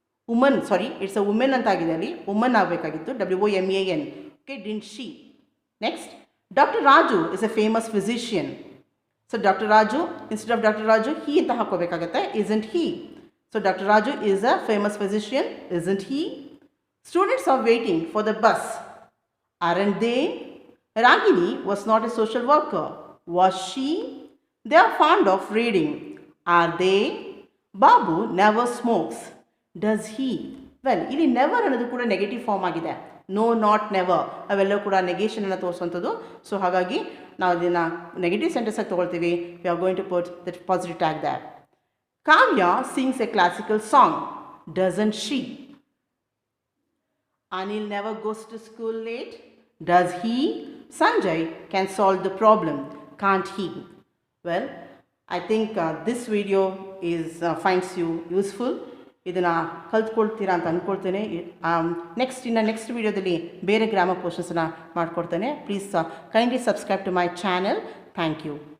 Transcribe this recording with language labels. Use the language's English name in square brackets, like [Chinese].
[English] woman, sorry it's a women ಅಂತ ಆಗಿದೆ, [Kannada] ಅಲ್ಲಿ ವುಮನ್ ಆಗಬೇಕಾಗಿತ್ತು, [English] WOMAN. Okay, didn't she. Next, doctor Raju is a famous physician. So doctor Raju, instead of doctor Raju he [Kannada] ಅಂತ ಹಾಕೋಬೇಕಾಗತ್ತೆ, [English] Isn't he. So doctor Raju is a famous physician, isn't he. Students are waiting for the bus, aren't they? Ragini was not a social worker, was she? They are fond of reading, are they? Babu never smokes, does he? [Kannada] Well, ಇಲ್ಲಿ never ಅನ್ನೋದು ಕೂಡ negative form ಆಗಿದೆ. No, not, never ಅವೆಲ್ಲ ಕೂಡ ನೆಗೇಷನನ್ನು ತೋರಿಸುವಂಥದ್ದು. So ಹಾಗಾಗಿ ನಾವು ಇದನ್ನು negative sentence ಆಗಿ ತೊಗೊಳ್ತೀವಿ. [English] We are going to put that positive tag that. Kavya sings a classical song, doesn't she? Anil never goes to school late, does he? Sanjay can solve the problem, can't he? Well, I think this video finds you useful. [Kannada] ಇದನ್ನು ಕಲ್ತ್ಕೊಳ್ತೀರಾ ಅಂತ ಅಂದ್ಕೊಳ್ತೇನೆ. Next ವಿಡಿಯೋದಲ್ಲಿ ಬೇರೆ grammar ಪೋರ್ಷನ್ಸನ್ನು ಮಾಡಿಕೊಡ್ತೇನೆ. [English] Please kindly subscribe to my channel. Thank you.